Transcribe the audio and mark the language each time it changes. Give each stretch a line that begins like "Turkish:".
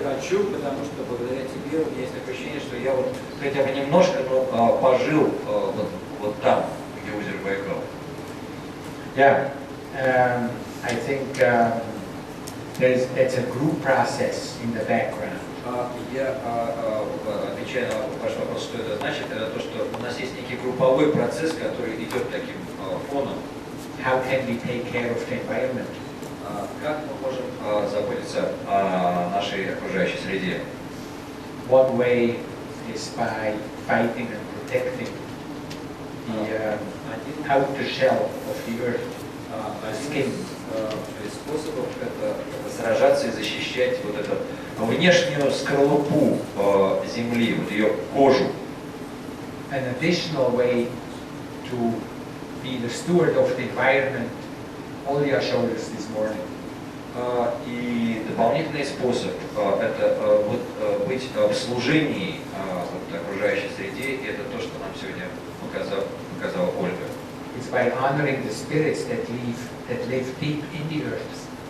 Russian: Хочу, потому что благодаря тебе у меня есть такое ощущение, что я вот хотя бы немножко, но пожил вот там, где озеро Байкал.
English: Yeah, I think it's a group process in the background.
Russian: Я отвечаю на ваш вопрос, что это значит, это то, что у нас есть некий групповой процесс, который идет таким фоном.
English: How can we take care of the environment?
Russian: Как мы можем заботиться о нашей окружающей среде?
English: One way is by fighting and protecting the outer shell of the earth, skin.
Russian: Из способов это сражаться и защищать вот эту внешнюю скорлупу земли, вот ее кожу.
English: An additional way to be the steward of the environment. Olya showed us this morning.
Russian: И дополнительный способ это быть в служении окружающей среде, и это то, что нам сегодня показала Ольга.
English: It's by honoring the spirits that live deep in the earth.